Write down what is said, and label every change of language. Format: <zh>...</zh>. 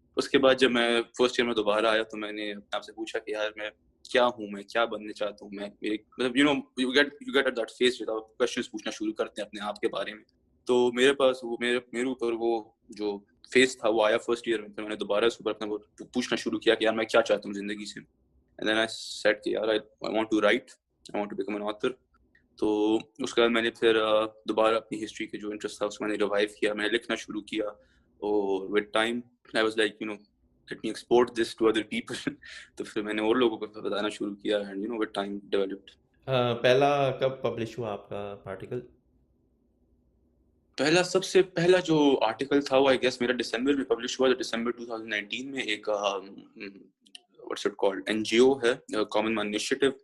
<ur>اس کے بعد جب میں فرسٹ ایئر میں دوبارہ آیا تو میں نے اپنے آپ سے پوچھا کہ یار میں کیا ہوں، میں کیا بننے چاہتا ہوں. میں مطلب</ur> <en>you get at that phase</en> <ur>جب آپ کویسچنس پوچھنا شروع کرتے ہیں اپنے آپ کے بارے میں. تو میرے پاس وہ میرے اوپر وہ جو فیز تھا وہ آیا فرسٹ ایئر میں. پھر میں نے دوبارہ اس اوپر اپنا پوچھنا شروع کیا کہ یار میں کیا چاہتا ہوں زندگی سے.</ur> <en>And then I said</en> <ur>کہ یار</ur> <en>I want to write, I want to become an author.</en> <ur>تو اس کے بعد میں نے پھر دوبارہ اپنی ہسٹری کے جو انٹرسٹ تھا اس میں نے ریوائیو کیا، میں نے لکھنا شروع کیا. اور</ur> <en>With time I was like let me export this to other people.</en> <ur>تو پھر میں نے اور لوگوں کو بتانا شروع کیا</ur> <en>and with time developed.</en> <ur>پہلا کب پبلش ہوا آپ کا آرٹیکل؟ سب سے پہلا جو آرٹیکل تھا وہ آئی گیس میرا دسمبر میں پبلش ہوا. دسمبر 2019 میں ایک</ur> <en>what's it called</en> <ur>N جی او ہے، کامن مین انیشیٹو.</ur>